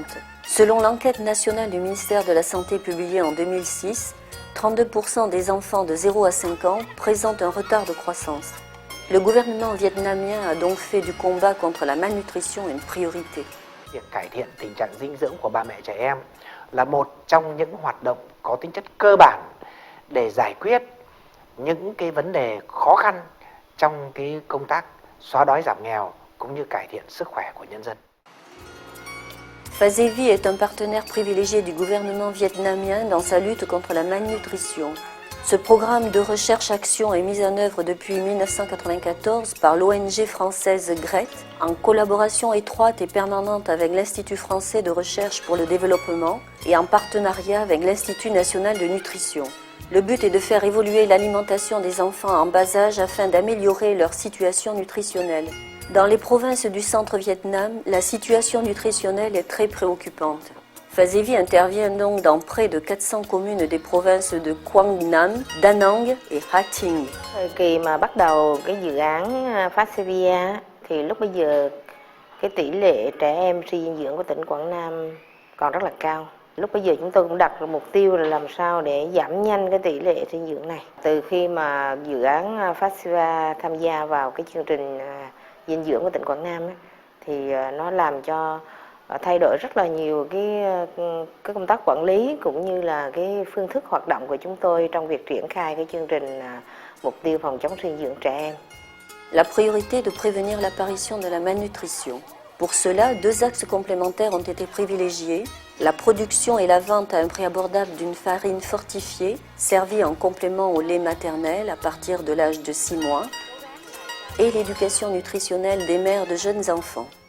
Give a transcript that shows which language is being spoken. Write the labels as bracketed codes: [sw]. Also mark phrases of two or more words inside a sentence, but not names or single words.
[fr] Selon l'enquête nationale du ministère de la Santé publiée en 2006, 32% des enfants de 0 à 5 ans présentent un retard de croissance. Le gouvernement vietnamien a donc fait du combat contre la malnutrition une priorité. [vi] Việc cải thiện tình trạng dinh dưỡng của bà mẹ trẻ em là một trong những hoạt động có tính chất cơ bản để giải quyết những cái vấn đề khó khăn trong cái công tác xóa đói giảm nghèo cũng như cải thiện sức khỏe của nhân dân. [fr] FASEVI est un partenaire privilégié du gouvernement vietnamien dans sa lutte contre la malnutrition. Ce programme de recherche-action est mis en œuvre depuis 1994 par l'ONG française GRET, en collaboration étroite et permanente avec l'Institut français de recherche pour le développement et en partenariat avec l'Institut national de nutrition. Le but est de faire évoluer l'alimentation des enfants en bas âge afin d'améliorer leur situation nutritionnelle. Dans les provinces du centre-Vietnam, la situation nutritionnelle est très préoccupante. FASEVI intervient donc dans près de 400 communes des provinces de Quang Nam, Da Nang et Ha Tinh. [vi] Thời kỳ mà bắt đầu cái dự án FASEVI thì lúc bây giờ cái tỷ lệ trẻ em suy dinh dưỡng của tỉnh Quảng Nam còn rất là cao. Lúc bây giờ chúng tôi cũng đặt ra mục tiêu là làm sao để giảm nhanh cái tỷ lệ dinh dưỡng này. Từ khi mà dự án FASEVI tham gia vào cái chương trình dinh dưỡng của tỉnh Quảng Nam thì nó làm cho thay đổi rất là nhiều cái công tác quản lý cũng như là cái phương thức hoạt động của chúng tôi trong việc triển khai cái chương trình mục tiêu phòng chống suy dinh dưỡng trẻ em. [fr] La priorité de prévenir l'apparition de la malnutrition. Pour cela, deux axes complémentaires ont été privilégiés. La production et la vente à un prix abordable d'une farine fortifiée, servie en complément au lait maternel à partir de l'âge de 6 mois, et l'éducation nutritionnelle des mères de jeunes enfants.